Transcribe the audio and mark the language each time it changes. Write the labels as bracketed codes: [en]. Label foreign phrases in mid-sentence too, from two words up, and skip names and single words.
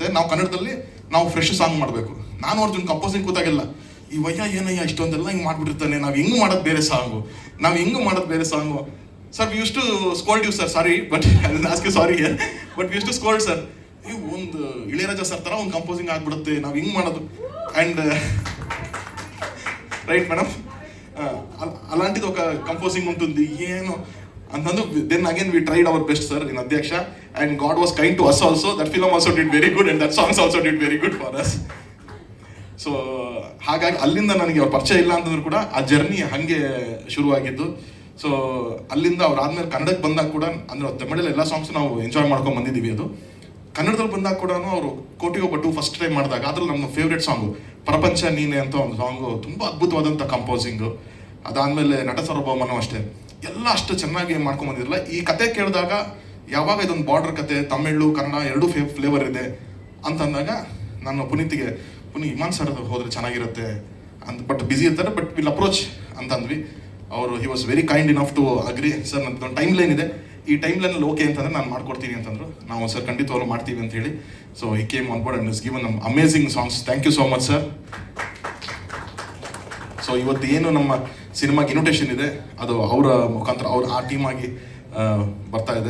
[kn] ನಾವು ಕನ್ನಡದಲ್ಲಿ ನಾವು [en] fresh song [kn] ಮಾಡಬೇಕು. ನಾನು ಅರ್ಜುನ್ ಕಂಪೋಸಿಂಗ್ ಕೂತಾಗಿಲ್ಲ, ಈ ವಯ್ಯ ಏನಯ್ಯ ಇಷ್ಟೊಂದೆಲ್ಲ ಹಿಂಗೆ ಮಾಡ್ಬಿಟ್ಟಿರ್ತಾನೆ, ನಾವು ಹೆಂಗೆ ಮಾಡೋದು ಬೇರೆ ಸಾಂಗು, [en] sir we use to scold you sir, sorry but ask sorry but we use to scold sir, [kn] ನೀವು ಒಂದು ಇಳೆಯರಾಜ ಸರ್ ಥರ ಒಂದು ಕಂಪೋಸಿಂಗ್ ಆಗ್ಬಿಡುತ್ತೆ, ನಾವು ಹಿಂಗೆ ಮಾಡೋದು. [en] And right madam, [te] అలాంటిది ఒక కంపోజింగ్ ఉంటుంది [kn] ಏನು ಅಂತಂದು. [en] Then again we tried our best sir in Adhyaksha, And God was kind to us also. That film also did very good and that songs also did very good for us. [kn] ಸೊ ಹಾಗಾಗಿ ಅಲ್ಲಿಂದ ನನಗೆ ಅವ್ರ ಪರಿಚಯ ಇಲ್ಲ ಅಂತಂದ್ರು ಕೂಡ ಆ ಜರ್ನಿ ಹಾಗೆ ಶುರುವಾಗಿದ್ದು. ಸೊ ಅಲ್ಲಿಂದ ಅವ್ರು ಆದ್ಮೇಲೆ ಕನ್ನಡಕ್ಕೆ ಬಂದಾಗ ಕೂಡ, ಅಂದ್ರೆ ತಮಿಳಲ್ಲಿ ಎಲ್ಲ ಸಾಂಗ್ಸ್ ನಾವು ಎಂಜಾಯ್ ಮಾಡ್ಕೊಂಡು ಬಂದಿದ್ದೀವಿ. ಅದು ಕನ್ನಡದಲ್ಲಿ ಬಂದಾಗ ಕೂಡ ಅವರು ಕೋಟಿಗೊಬ್ಬಟ್ಟು [en] first time [kn] ಮಾಡಿದಾಗ ಅದ್ರಲ್ಲಿ ನಮ್ಮ [en] favourite song [kn] ಪ್ರಪಂಚ ನೀನೆ ಅಂತ ಒಂದು ಸಾಂಗು, ತುಂಬ ಅದ್ಭುತವಾದಂಥ ಕಂಪೋಸಿಂಗು. ಅದಾದಮೇಲೆ ನಟ ಸಾರ್ವಭೌಮನೂ ಅಷ್ಟೇ, ಎಲ್ಲ ಅಷ್ಟು ಚೆನ್ನಾಗಿ ಮಾಡ್ಕೊಂಡು ಬಂದಿರಲ್ಲ. ಈ ಕತೆ ಕೇಳಿದಾಗ ಯಾವಾಗ ಇದೊಂದು ಬಾರ್ಡರ್ ಕತೆ, ತಮಿಳು ಕನ್ನಡ ಎರಡೂ ಫ್ಲೇವರ್ ಇದೆ ಅಂತಂದಾಗ ನಾನು ಪುನೀತ್ ಇಮಾನ್ ಸರ್ ಹೋದ್ರೆ ಚೆನ್ನಾಗಿರುತ್ತೆ ಅಂತ, [en] but busy [kn] ಇರ್ತಾರೆ, [en] but will approach [kn] ಅಂತಂದ್ವಿ. [en] ಅವರು he was very kind enough to agree. [kn] ಸರ್ ನನ್ನದೊಂದು [en] time line [kn] ಇದೆ, ಈ ಟೈಮ್ ಲೈನಲ್ಲಿ ಓಕೆ ಅಂತಂದ್ರೆ ನಾನು ಮಾಡ್ಕೊಡ್ತೀನಿ ಅಂತಂದ್ರು. ನಾವು ಸರ್ ಖಂಡಿತವಾಗ್ಲೂ ಮಾಡ್ತೀವಿ ಅಂತ ಹೇಳಿ. [en] So he came on board and is given nam amazing songs. Thank you so much sir. [kn] ಸೊ ಇವತ್ತು ಏನು ನಮ್ಮ ಸಿನಿಮಾಗೆ ಇನ್ವಿಟೇಷನ್ ಇದೆ, ಅದು ಅವರ ಮುಖಾಂತರ ಅವ್ರು ಆ ಟೀಮ್ ಆಗಿ ಬರ್ತಾ ಇದೆ.